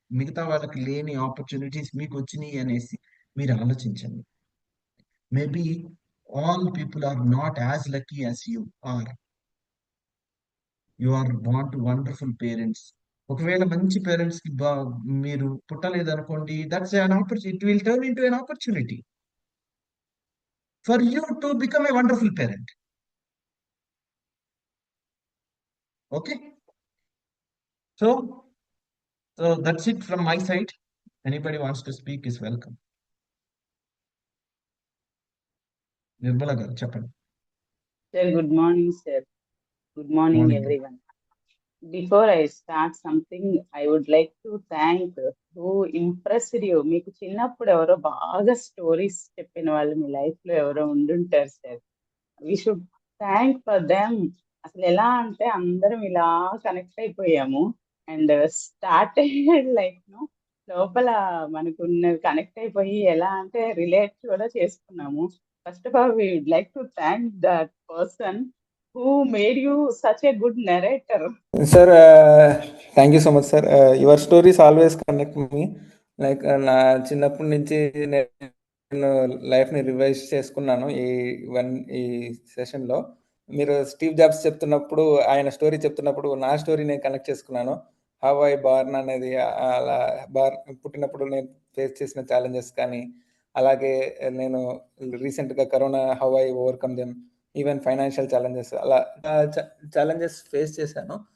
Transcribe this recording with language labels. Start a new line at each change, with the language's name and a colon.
Telugu: మిగతా వాళ్ళకి లేని ఆపర్చునిటీస్ మీకు వచ్చినాయి అనేసి మీరు ఆలోచించండి.
English: Maybe all people are not as lucky as you are. You are born to wonderful parents.
Telugu: ఒకవేళ మంచి పేరెంట్స్ కి మీరు పుట్టలేదనుకోండి,
English: That's an opportunity. It will turn into an opportunity for you to become a wonderful parent. Okay, so that's it from my side. Anybody wants to speak is welcome.
Telugu: Nirmala garu చెప్పండి.
English: Sir, good morning, sir. Good morning, Morning. everyone. Before I start something, I would like to thank who impressed you.
Telugu: మీకు చిన్నప్పుడు ఎవరో బాగా stories చెప్పిన వాళ్ళు మీ life లో ఎవరో ఉండుంటారు sir.
English: We should thank for them.
Telugu: అసలు ఎలా అంటే అందరం ఇలా కనెక్ట్ అయిపోయాము అండ్ స్టార్ట్ లైక్ లోపల మనకున్న కనెక్ట్ అయిపోయి ఎలా అంటే రిలేట్ కూడా చేసుకున్నాము.
English: First of all we would like to thank that person who made you such a good narrator. Sir, thank you so much, sir. Your stories always connect me.
Telugu: Like నా చిన్నప్పటి నుంచి నేను లైఫ్ని రివైజ్ చేసుకున్నాను ఈ సెషన్లో. మీరు స్టీవ్ జాబ్స్ చెప్తున్నప్పుడు, ఆయన స్టోరీ చెప్తున్నప్పుడు నా స్టోరీ నేను కనెక్ట్ చేసుకున్నాను.
English: how I born
Telugu: అనేది, అలా పుట్టినప్పుడు నేను ఫేస్ చేసిన ఛాలెంజెస్ కానీ, అలాగే నేను రీసెంట్గా corona,
English: how I overcome them,
Telugu: even financial challenges, అలా ఛాలెంజెస్ ఫేస్ చేశాను.